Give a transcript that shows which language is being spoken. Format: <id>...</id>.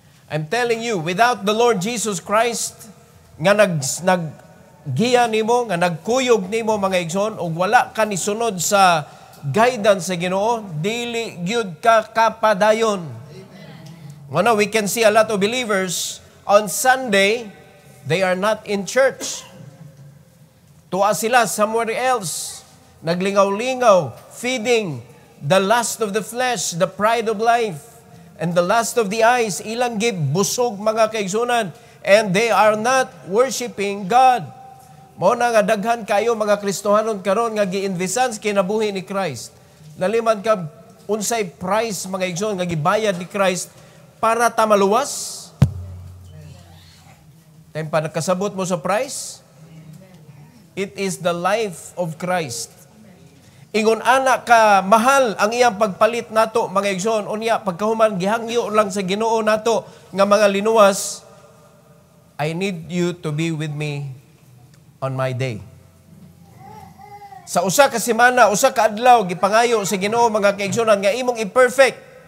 <en>I'm telling you, without the Lord Jesus Christ,</en> <ceb>nga naggiya nimo, nga nagkuyog nimo mga igsoon, ug wala ka nisunod sa guidance sa Ginoo, dili gyud ka kapadayon.</ceb> <en>Well, we can see a lot of believers on Sunday, they are not in church.</en> <ceb>Tuwa sila</ceb> <en>somewhere else, naglingaw-lingaw, feeding the lust of the flesh, the pride of life, and the lust of the eyes.</en> <ceb>Ilang busog mga kaigsunan,</ceb> <en>and they are not worshiping God.</en> <ceb>Mao na nga daghan kayo mga Kristohanon karon nga giinvisan sa kinabuhi ni Christ. Naliman ka unsay price mga igsoon nga gibayad ni Christ para ta maluwas? Tay pa nakasabot mo sa price?</ceb> <en>It is the life of Christ.</en> <ceb>Ingon ana ka mahal ang iyang pagpalit nato mga igsoon, unya pagkahuman gihangyo lang sa Ginoo nato nga mga linuwas.</ceb> <en>I need you to be with me on my day.</en> <ceb>Sa usa ka semana, usa ka adlaw, gipangayo sa Ginoo mga kaigsunan nga imong i-perfect.</ceb>